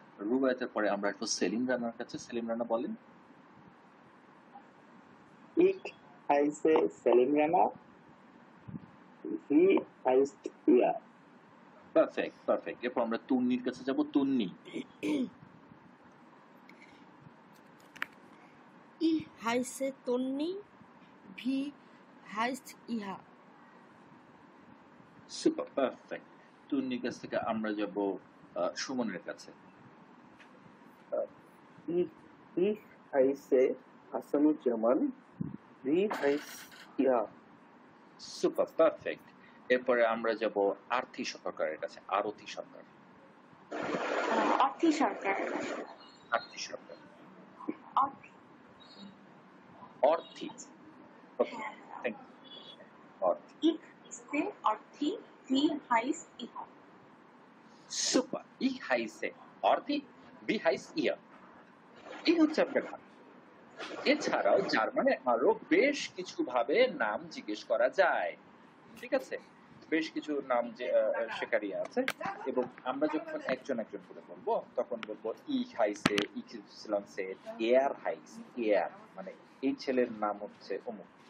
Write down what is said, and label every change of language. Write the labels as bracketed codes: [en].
[bn] রুবায়েতের পরে আমরা একটু সেলিম রানার কাছে। সেলিম রানা বলেন। [de] Ich heiße সেলিম রানা, wie heißt ihr? [bn] Perfect. এরপর আমরা তুন্নির কাছে যাব। তুন্নি। [de] Ich heiße Tonni, wie heißt ihr? [en] Super, perfect. [bn] তুন্নির কাছ থেকে আমরা যাব সুমনের কাছে। [de] Ich heiße হাসানুজ্জামান, wie heißt ihr? [en] Super, perfect. [bn] এরপরে আমরা যাব আরতি সরকারের কাছে। আরতি সরকার। আরতি সরকার। অর্থী। ওকে, thank you. Orthi, [de] Ich heiße Orthi, wie heißt ihr? [bn] Super. [de] Ich heiße অর্থী, wie heißt ihr? [bn] এই হচ্ছে আপনার নাম। এছাড়াও জার্মানে আরো বেশ কিছু ভাবে নাম জিজ্ঞেস করা যায়, ঠিক আছে? বেশ কিছু নাম যে শেখারি আছে, এবং আমরা যখন একজন একজন করে বলবো তখন বলবো [de] ich heiße, ich heiße, er heißt, er, [bn] মানে এই ছেলের নাম হচ্ছে অমুক।